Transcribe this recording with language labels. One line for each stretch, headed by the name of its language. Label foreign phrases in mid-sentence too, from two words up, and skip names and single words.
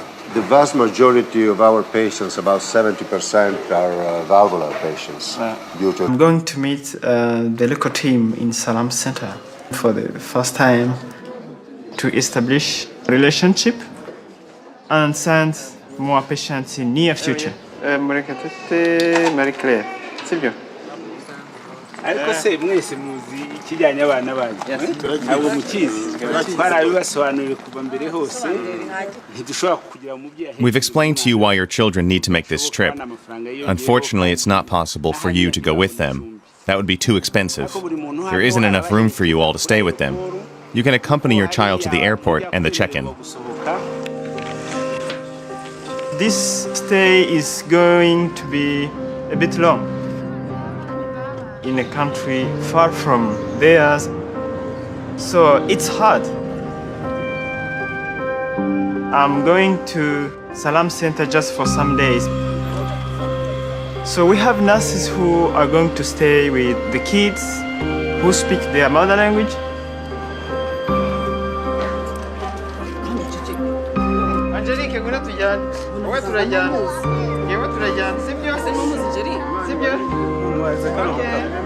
English: The vast majority of our patients, about 70%, are valvular patients. I'm going to meet the local team in Salam Center for the first time to establish a relationship and send more patients in near future.
French: Marie-Claire, c'est bien.
Kinyarwanda: ariko se mwese muzi ikijyanye abana banyu ntabwo mukizi twarabibasobanuriye kuva mbere hose ntidushobora kugira umubyeyi.
English: We've explained to you why your children need to make this trip. Unfortunately, it's not possible for you to go with them. That would be too expensive. There isn't enough room for you all to stay with them. You can accompany your child to the airport and the check-in. This stay is going to be a bit long in a country far from theirs, so it's hard. I'm going to Salam Center just for some days. So we have nurses who are going to stay with the kids who speak their mother language.
Kinyarwanda: Angelique, ngwino tujyane. Wowe turajyana. Yewe turajyana. Sibyo? Sibyo?
English: Okay.